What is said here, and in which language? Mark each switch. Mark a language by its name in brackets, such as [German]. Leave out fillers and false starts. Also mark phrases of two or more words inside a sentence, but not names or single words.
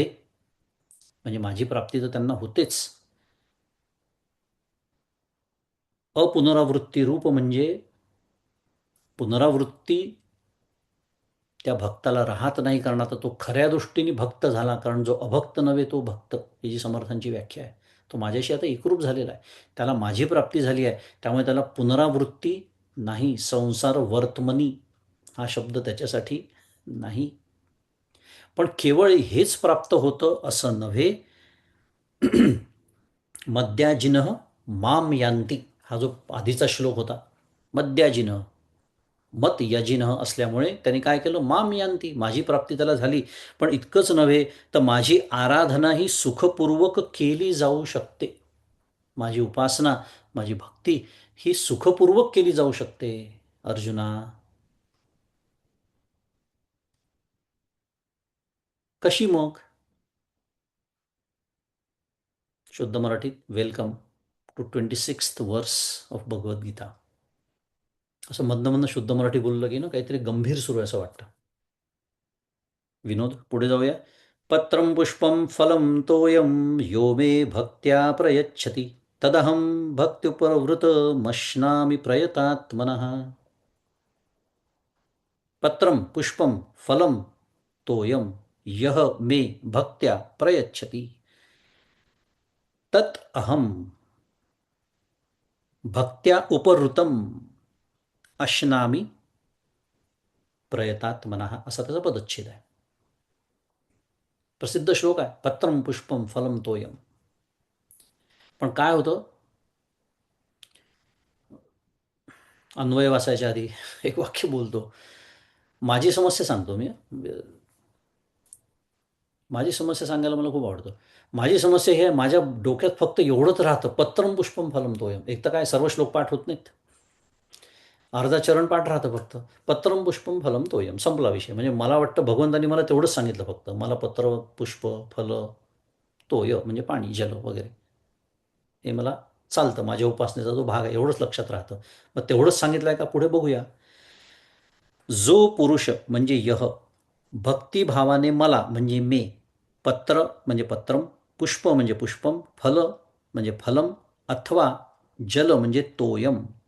[Marathi] म्हणजे माझी प्राप्ती तर त्यांना होतेच. अपुनरावृत्ती रूप म्हणजे पुनरावृत्ती त्या भक्ताला राहत नाही, कारण आता तो खऱ्या दृष्टीने भक्त झाला, कारण जो अभक्त नव्हे तो भक्त, ही जी समर्थांची व्याख्या आहे, तो माझ्याशी आता एकरूप झालेला आहे, त्याला माझी प्राप्ती झाली आहे, त्यामुळे त्याला पुनरावृत्ती नाही, संसार वर्तमनी हा शब्द त्याच्यासाठी नाही. पण केवळ हेच प्राप्त होतं असं नव्हे. [Sanskrit] मद्याजिनः माम यांती, [Marathi] हा जो आधीचा श्लोक होता, [Sanskrit] मद्याजिनः मत यजिनः [Marathi] असल्यामुळे त्यांनी काय केलं, [Sanskrit] माम यांती, [Marathi] माझी प्राप्ती त्याला झाली. पण इतकंच नव्हे, तर माझी आराधना ही सुखपूर्वक केली जाऊ शकते. माझी उपासना, माझी भक्ती ही सुखपूर्वक केली जाऊ शकते. अर्जुना, कशी मग? शुद्ध मराठीत, [English] welcome to 26th verse of भगवद्गीता. [Marathi] असं मधनं मधनं शुद्ध मराठी बोललं की ना काहीतरी गंभीर सुरू आहे असं वाटतं. विनोद, पुढे जाऊया. [Sanskrit] पत्रं पुष्पं फलं तोयं यो मे भक्त्या प्रयच्छति तदहं भक्त्युपहृतमश्नामि प्रयतात्मनः. पत्रं पुष्पं फलं तोयं यः मे भक्त्या प्रयच्छति तत् अहं भक्त्या उपहृतम अश्नामी प्रयतात्मनः, [Marathi] असा त्याचा पदच्छेद आहे. प्रसिद्ध श्लोक आहे, [Sanskrit] पत्रं पुष्पं फलं तोयं. [Marathi] पण काय होतं, अन्वय वाचायच्या आधी एक वाक्य बोलतो. माझी समस्या सांगतो मी. माझी समस्या सांगायला मला खूप आवडतं. माझी समस्या ही आहे, माझ्या डोक्यात फक्त एवढंच राहतं, [Sanskrit] पत्रम पुष्पम फलम तोयम. [Marathi] एक तर काय सर्व श्लोक पाठ होत नाहीत, अर्धा चरण पाठ राहतं फक्त. [Sanskrit] पत्रम पुष्पम फलम तोयम, [Marathi] संपला विषय. म्हणजे मला वाटतं भगवंतांनी मला तेवढंच सांगितलं फक्त, मला पत्र पुष्प फल तोय म्हणजे पाणी जल वगैरे, हे मला चालतं, माझ्या उपासनेचा जो भाग आहे एवढंच लक्षात राहतं. मग तेवढंच सांगितलं आहे का, पुढे बघूया. जो पुरुष म्हणजे यह भक्तिभावाने मला म्हणजे मे, पत्र म्हणजे पत्रम, पुष्प म्हणजे पुष्पम, फल म्हणजे फलम, अथवा जल म्हणजे तोयम